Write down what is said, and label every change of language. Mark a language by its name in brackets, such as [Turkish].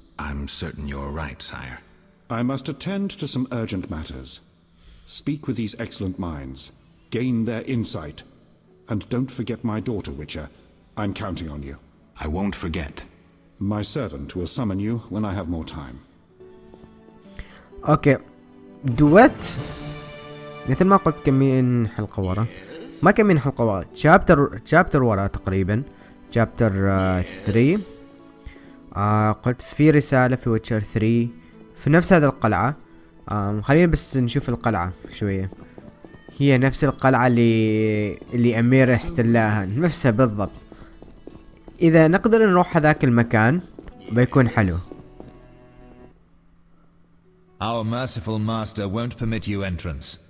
[English] I'm certain you're right, sire. I must attend to some urgent matters. Speak with these excellent minds. Gain their insight. And don't forget my daughter, Witcher. I'm counting on you. I won't forget. My servant will summon you when I have more time. [Arabic] اوكي دويت مثل ما قلت كمين حلقة ورا، ما كمين حلقة ورا، شابتر ورا تقريبا، شابتر 3. قلت في رسالة في ويتشر 3 في نفس هذا القلعة. خلينا بس نشوف القلعة شوية. هي نفس القلعة اللي أمير احتلاها، نفسها بالضبط. إذا نقدر نروح هذاك المكان بيكون حلو. [English] Our merciful master won't permit you entrance.